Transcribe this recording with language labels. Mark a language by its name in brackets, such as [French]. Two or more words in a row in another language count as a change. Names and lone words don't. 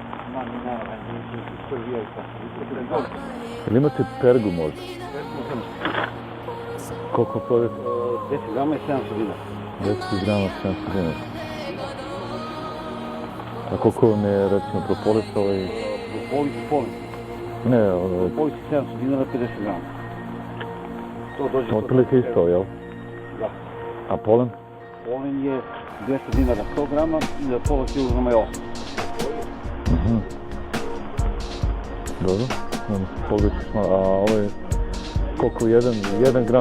[Serbian] Или имате пергу možda? Колко продавате? 10 грама и 700 динара. 10 грама 700 динара. А колко вам е речено прополис ovaj? Прополис полен. Не, Прополис 700 динара 50 грама. To dođe otprilike isto, jel? Da. A polen? Polen je 200 dinara 100 grama i za pola kilograma je 8. Dobro, pogledaj smo, a ovo je koliko, 1 gram?